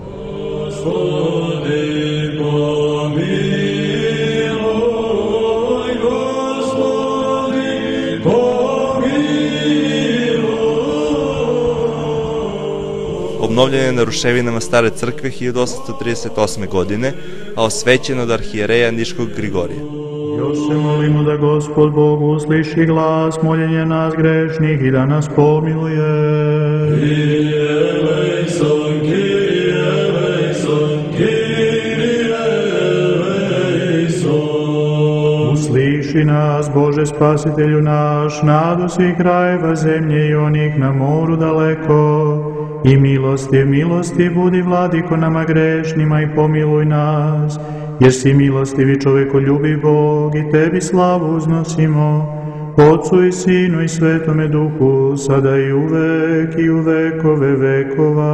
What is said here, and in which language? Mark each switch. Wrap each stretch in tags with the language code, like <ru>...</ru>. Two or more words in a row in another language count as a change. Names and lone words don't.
<sr>Obnovljen je na ruševinama stare crkve 1838. godine, a osvećen od arhijereja Niškog Grigorija. Još se molimo da Gospod Bog usliši glas moljenja nas grešnih i da nas pomiluje.</sr> <el>Κύριε ελέησον, Κύριε ελέησον, Κύριε ελέησον.</el> <sr>Usliši nas, Bože Spasitelju naš, nadu svih krajeva zemlje i onih na moru daleko. I milosti budi, Vladiko, nama grešnima i pomiluj nas, jer si milostivi čovekoljubi Bog i tebi slavu uznosimo, Otcu i Sinu i Svetome Duhu, sada i uvek i u vekove vekova.</sr>